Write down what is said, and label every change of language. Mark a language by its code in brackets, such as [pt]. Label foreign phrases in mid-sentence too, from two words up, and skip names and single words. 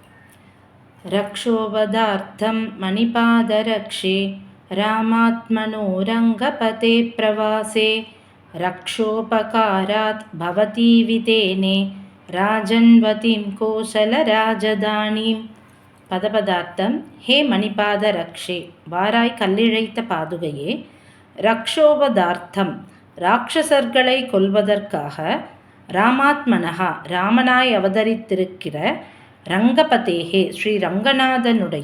[sa] रक्षोवदार्थं मणिपादरक्षे रामात्मनो रङ्गपते प्रवासे रक्षोपकारात् भवती वितेने राजन्वतीं कोशलराजधानीं. [ta] பதபதார்த்தம். [sa] हे मणिपाद रक्षे, [ta] வாராய் கல்லிழைத்த பாதுகையே. ரக்ஷோவதார்த்தம், ராட்சசர்களை கொல்வதற்காக. ராமாத்மனஹா, ராமனாய் அவதரித்திருக்கிற. ரங்கபதேகே, ஸ்ரீ ரங்கநாதனுடைய.